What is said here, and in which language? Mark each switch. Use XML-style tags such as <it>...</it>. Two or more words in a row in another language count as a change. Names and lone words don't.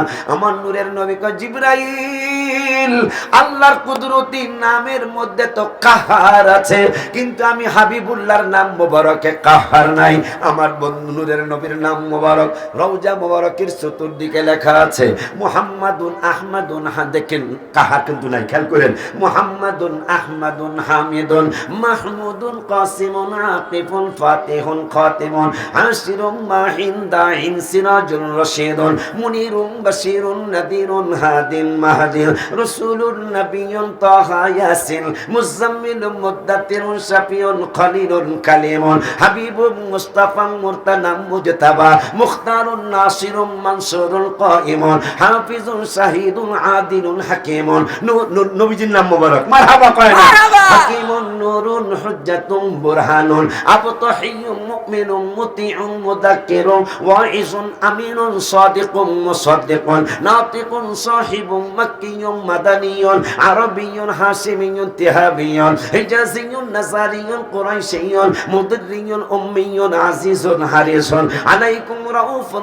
<bn>আমার নূরের নবী কয়, জিবরাইল আল্লাহর কুদরতি নামের মধ্যে তো কাহ্হার আছে, কিন্তু আমি হাবিবুল্লাহর নাম মুবারকে কাহ্হার নাই। আমার বন্ধু নূরের নবীর নাম মুবারক, রওজা মুবারকের চতুর্দিকে লেখা আছে মুহাম্মাদুন আহমাদুন। দেখেন কাহার কিন্তু নাই, খেয়াল করেন। মুহাম্মাদুন আহমাদুন হামিদুন মাহমুদুন কাসিমুন আকিফুন ফাতিহুন খাতিমুন আশিরুম মাহিন দাইন সিরাজুল রশিদুন মুনিরুম বাশিরুন নাদিরুন হাদিন মাহদিন রাসূলুন নাবিয়্যুন তাহা ইয়াসিন মুজাম্মিলুম মুদ্দাতিরুন শাফিউন খলিলুন কালিমুন হাবিবুম মুস্তাফা মুরতানা মুজতাবা মুখতারুন নাসিরুম মানসুরুল কাইমুন হাফিজুন শাহিদুন আদিলুন হাকিমুন। নবীজির নাম মুবারক। মারহাবা কয় না? হাকিমুন নূরুন হুজ্জাতুন বুরহানুন আবতাহিয়ুম মুমিনুন মুতিউন মুদাক্কিরুন ওয়াইজুন আমিনুন সাদিকুম মুসাদ্দিকুন নাতিকুন সাহিবুম মাক্কিয়ুম মাদানিয়ুন আরাবিয়ুন হাশিমিয়ুন তিহাবিয়ুন হিজাজিয়ুন নাসারিয়ুন কুরাইশিয়ুন মুদরিয়ুন উম্মিয়ুন আজিজুন হারিসুন আলাইকুম রাউফুর</bn>